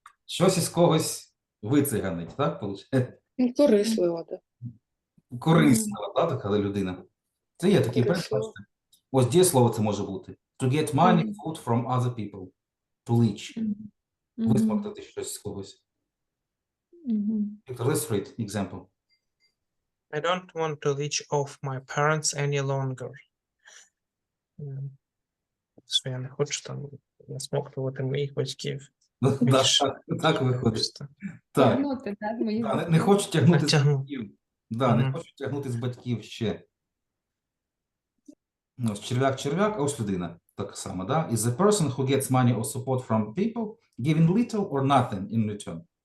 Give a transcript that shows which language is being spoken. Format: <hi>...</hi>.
<uk>Щось із когось вициганить, так? Получається? Корисливо, так. Корисна, да, така людина. Це є такий Таке слово. бачите. Ось дієслово це може бути.</uk> <en>To get money, Мгм. food from other people. To leech. Мгм.</en> <uk>Висмоктати щось з когось. Мгм.</uk> <en>Victor, let's read example. I don't want to leech off my parents any longer.</en> <uk>Що я не хочу там насмоктувати моїх батьків. Да, Більше. так виходить. Просто Так, Тягнути, так, мої не батьки. хочу тягнути з Натягну. батьків. Да, не Мгм. хочу тягнути з батьків ще. Ось черв'як, а ось людина. Так само, да?</uk> <en>Is the person who gets money or support from people giving little or nothing in return.</en>